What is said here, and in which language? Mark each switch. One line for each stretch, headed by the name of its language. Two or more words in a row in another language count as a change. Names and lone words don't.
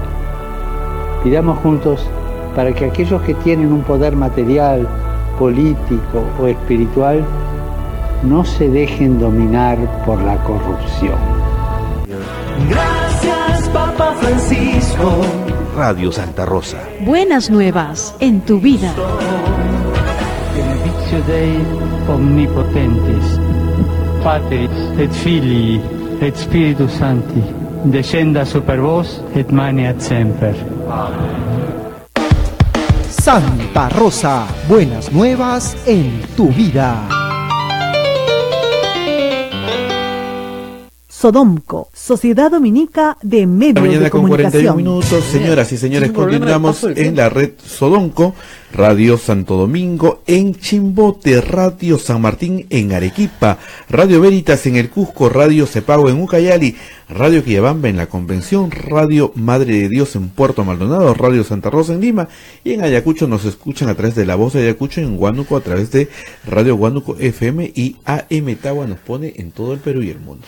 Spanish: Pidamos juntos para que aquellos que tienen un poder material, político o espiritual no se dejen dominar por la corrupción. Gracias, Papa Francisco. Radio Santa Rosa. Buenas nuevas en tu vida.
Latin: Benedictio Dei omnipotentis, Patris et Filii et Spiritus Sancti, descenda super vos et maneat semper.
Spanish: Santa Rosa, buenas nuevas en tu vida. Sodomco, Sociedad Dominica de Medios de Comunicación. Mañana con 41 minutos, señoras y señores, continuamos en la red Sodomco, Radio Santo Domingo en Chimbote, Radio San Martín en Arequipa, Radio Veritas en el Cusco, Radio Cepago en Ucayali, Radio Quillabamba en la Convención, Radio Madre de Dios en Puerto Maldonado, Radio Santa Rosa en Lima, y en Ayacucho nos escuchan a través de La Voz de Ayacucho, en Huánuco a través de Radio Huánuco FM, y AM Tagua nos pone en todo el Perú y el mundo.